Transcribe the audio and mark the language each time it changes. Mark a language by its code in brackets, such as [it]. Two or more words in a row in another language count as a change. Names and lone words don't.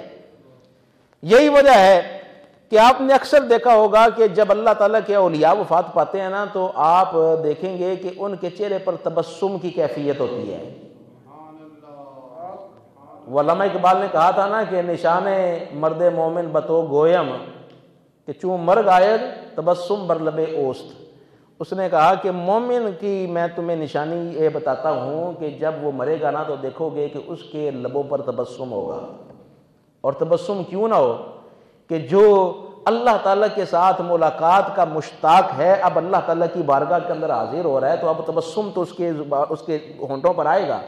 [ur] یہی وجہ ہے کہ آپ نے اکثر دیکھا ہوگا کہ جب اللہ تعالیٰ کے اولیاء وفات پاتے ہیں نا، تو آپ دیکھیں گے کہ ان کے چہرے پر تبسم کی کیفیت ہوتی ہے۔ علامہ اقبال نے کہا تھا نا کہ [fa] نشان مرد مومن بتو گویم کہ چون مرگ آید تبسم بر لب اوست۔ [ur] اس نے کہا کہ مومن کی میں تمہیں نشانی یہ بتاتا ہوں کہ جب وہ مرے گا نا تو دیکھو گے کہ اس کے لبوں پر تبسم ہوگا، اور تبسم کیوں نہ ہو کہ جو اللہ تعالیٰ کے ساتھ ملاقات کا مشتاق ہے، اب اللہ تعالیٰ کی بارگاہ کے اندر حاضر ہو رہا ہے، تو اب تبسم تو اس کے ہونٹوں پر آئے گا۔